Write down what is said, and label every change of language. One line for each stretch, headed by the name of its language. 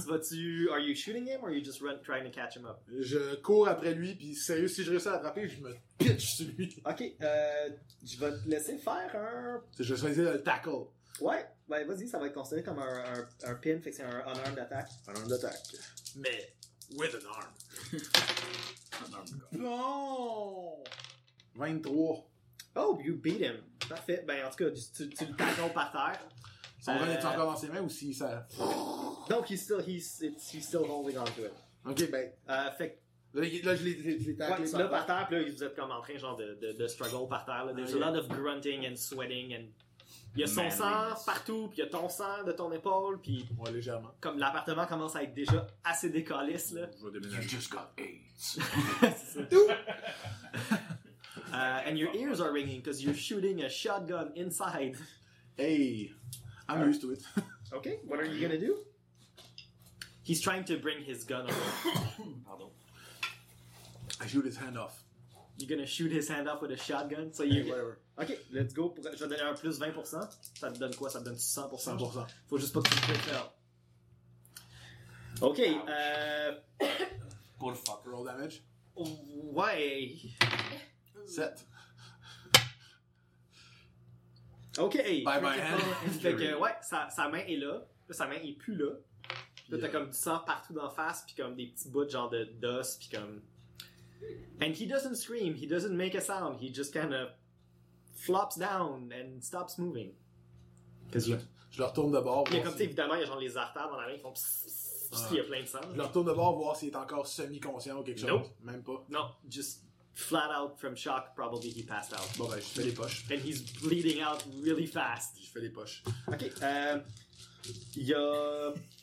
English: Are you shooting him or are you just trying to catch him up?
French: Je cours après lui, puis sérieux, si je réussis à l'attraper, je me pitch sur lui. OK, je vais te laisser faire un... Je vais essayer de le tackle. Ouais, ben, vas-y, ça va être considéré comme un pin, fait que c'est un unarmed attack. Unarmed attack.
English: Mais... with an arm.
French: Bon! 23.
English: Oh, you beat him.
French: Parfait. Ben, en tout cas, tu le tacons par terre. Son gun est encore dans ses mains ou si ça...
English: Donc, he's still holding on to it.
French: OK, ben... Fait là, je l'ai taclé. Ouais, là, par terre, puis là, vous êtes comme en train genre de struggle par terre. Là.
English: There's a lot of grunting and sweating and...
French: Il y a son sang partout, puis il y a ton sang de ton épaule, puis... Ouais, légèrement. Comme l'appartement commence à être déjà assez décalisse, là. Je vais déménager.
English: You just got AIDS.
French: C'est ça. Ouh!
English: And your ears are ringing, because you're shooting a shotgun inside. Hey, I'm used to it. Okay, what are you gonna do? He's trying to bring his gun away. Pardon. I shoot his hand off. You're gonna shoot his hand off with a shotgun? So you... Hey, whatever. Ok, let's go.
French: Je vais donner un plus 20%. Ça te donne quoi? Ça te donne 100%? 100%. Faut juste pas que tu le fasses. Ok.
English: Poor fuck. Roll damage?
French: Ouais. 7. Ok.
English: Bye bye hand.
French: Fait que, ouais, sa main est là. Sa main est plus là. Là, t'as comme du sang partout dans la face, pis comme des petits bouts de genre d'os, pis comme.
English: And he doesn't scream, he doesn't make a sound, he just kind of flops down and stops moving.
French: Je le retourne de bord. Il y a comme, si... évidemment, il y a genre les artères dans la main qui font pssss, pss, il y a plein de sang. Je le retourne de bord voir s'il est encore semi-conscient ou quelque chose. Même pas.
English: Non, just flat out from shock, probably he passed out.
French: Bon, ben, je fais les poches.
English: And he's bleeding out really fast.
French: Je fais les poches. Ok, il y a.